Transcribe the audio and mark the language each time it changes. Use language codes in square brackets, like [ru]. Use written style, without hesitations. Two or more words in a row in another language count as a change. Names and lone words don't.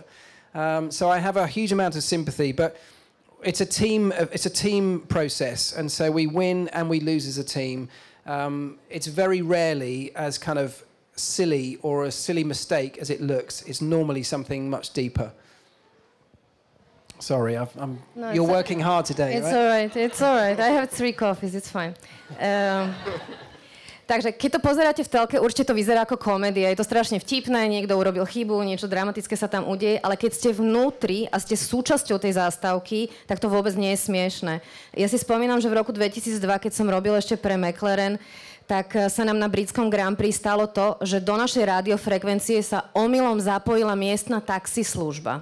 [en] So I have a huge amount of sympathy, but it's a team process, and so we win and we lose as a team. It's very rarely as kind of silly or a silly mistake as it looks. It's normally something much deeper. Sorry, you're working hard today, right? It's all right. I have 3 coffees, it's fine. [sk] Takže keď to pozeráte v telke, určite to vyzerá ako komédia. Je to strašne vtipné, niekto urobil chybu, niečo dramatické sa tam udeje, ale keď ste vnútri a ste súčasťou tej zástavky, tak to vôbec nie je smiešné. Ja si spomínam, že v roku 2002, keď som robil ešte pre McLaren, tak sa nám na britskom Grand Prix stalo to, že do našej rádiofrekvencie sa omylom zapojila miestna taxislužba.